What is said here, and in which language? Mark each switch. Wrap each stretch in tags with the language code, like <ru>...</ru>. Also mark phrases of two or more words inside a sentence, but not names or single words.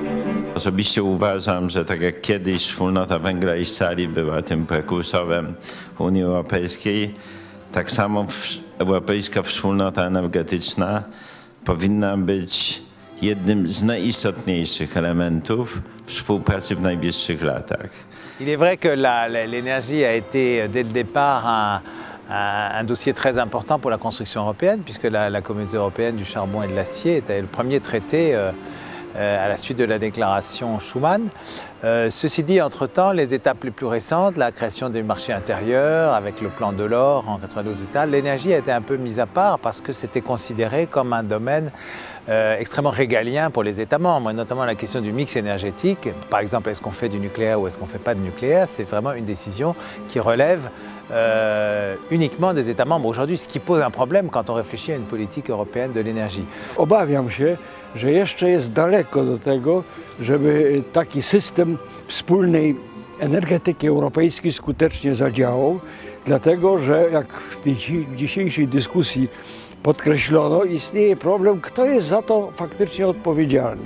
<pl>Osobiście uważam, że tak jak kiedyś wspólnota węgla i stali była tym prekursorem Unii Europejskiej, tak samo europejska wspólnota energetyczna powinna być jednym z najistotniejszych elementów współpracy w najbliższych latach.</pl> <fr>Il est vrai que l'énergie a été dès le départ un dossier très important pour la construction européenne, puisque la communauté européenne du charbon et de l'acier était le premier traité à la suite de la déclaration Schuman. Ceci dit, entre-temps, les étapes les plus récentes, la création du marché intérieur avec le plan Delors en 92 États, l'énergie a été un peu mise à part parce que c'était considéré comme un domaine extrêmement régalien pour les États membres, et notamment la question du mix énergétique. Par exemple, est-ce qu'on fait du nucléaire ou est-ce qu'on ne fait pas de nucléaire? C'est vraiment une décision qui relève uniquement des États membres aujourd'hui, ce qui pose un problème quand on réfléchit à une politique européenne de l'énergie.</fr> <pl>Obawiam się, że jeszcze jest daleko do tego, żeby taki system wspólnej energetyki europejskiej skutecznie zadziałał, dlatego że jak w dzisiejszej dyskusji podkreślono, istnieje problem, kto jest za to faktycznie odpowiedzialny.</pl>